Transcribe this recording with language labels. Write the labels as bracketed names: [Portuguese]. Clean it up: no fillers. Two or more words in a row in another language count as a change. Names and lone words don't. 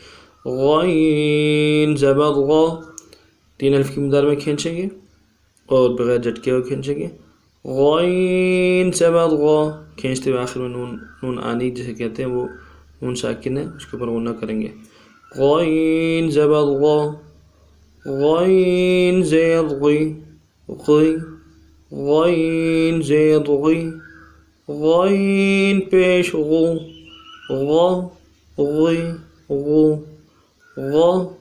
[Urdu] غین زبر غ، تین الف کی مقدار میں کھینچیں گے اور بغیر جھٹکے ہوئے کھینچیں گے۔ غین زبر غ، کھینچتے ہوئے آخر میں نون آنی جسے کہتے ہیں وہ نون ساکن ہے، اس کے اوپر غنہ کریں گے۔ غین زبر غ، غین زیر غی، غی، غین زیر غی، غین پیش غو، غ، غی، غو، غ،